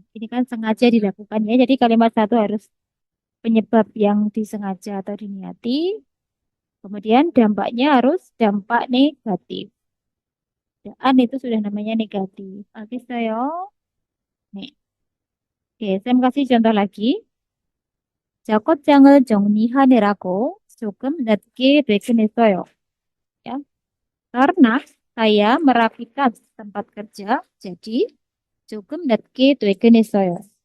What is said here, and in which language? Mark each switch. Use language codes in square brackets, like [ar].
[id] Ini kan sengaja dilakukan ya. Jadi kalimat satu harus penyebab yang disengaja atau diniati. Kemudian dampaknya harus dampak negatif. Dan itu sudah namanya negatif. Oke, saya. Nih. Oke, saya mau kasih contoh lagi. [ko] 작업장을 정리하느라고 조금 늦게 퇴근했어요. [id] Ya, karena saya merapikan tempat kerja, jadi [ko] 조금 늦게 퇴근했어요.